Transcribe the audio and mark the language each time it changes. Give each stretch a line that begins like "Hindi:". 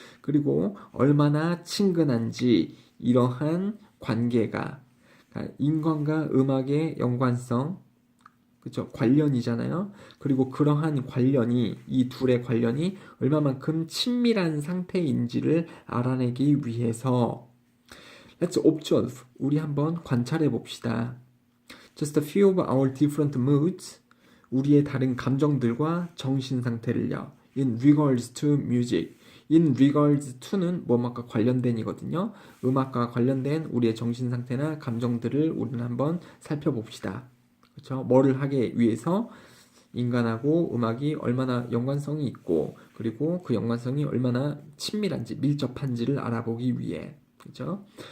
Korean: 그리고 얼마나 친근한지 이러한 관계가 그러니까 인간과 음악의 연관성 그죠? 관련이잖아요. 그리고 그러한 관련이 이 둘의 관련이 얼마만큼 친밀한 상태인지를 알아내기 위해서
English: Let's observe.
Korean: 우리 한번 관찰해 봅시다.
English: Just a few of our different moods.
Korean: 우리의 다른 감정들과 정신 상태를요.
English: In regards to music.
Korean: In regards to는 뭐뭐과 관련된이거든요. 음악과 관련된 우리의 정신 상태나 감정들을 우리는 한번 살펴봅시다. 그렇죠? 뭐를 하기 위해서 인간하고 음악이 얼마나 연관성이 있고 그리고 그 연관성이 얼마나 친밀한지 밀접한지를 알아보기 위해 그죠?